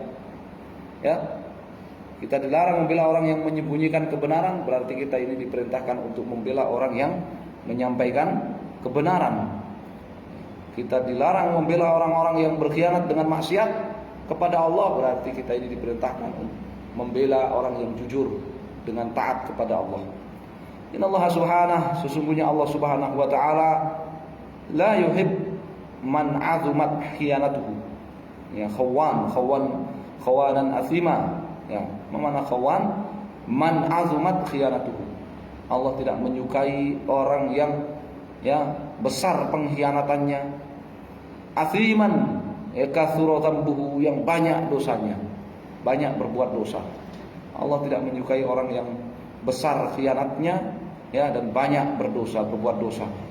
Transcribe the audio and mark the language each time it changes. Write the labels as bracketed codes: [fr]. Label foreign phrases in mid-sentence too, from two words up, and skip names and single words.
[id] Ya, kita dilarang membela orang yang menyembunyikan kebenaran, berarti kita ini diperintahkan untuk membela orang yang menyampaikan kebenaran. Kita dilarang membela orang-orang yang berkhianat dengan maksiat kepada Allah, berarti kita ini diperintahkan membela orang yang jujur dengan taat kepada Allah. [ar] إن الله سبحانه, [id] sesungguhnya Allah [ar] سبحانه وتعالى لا يحب من عظمت خيانته. Ya, خوانا أثيما. [id] Ya, mana khawan? [ar] من عظمت خيانته. [id] Allah tidak menyukai orang yang ya besar pengkhianatannya. Athiman, ya [ar] كثر ذنبه, [id] yang banyak dosanya, banyak berbuat dosa. Allah tidak menyukai orang yang besar khianatnya ya dan banyak berdosa, berbuat dosa.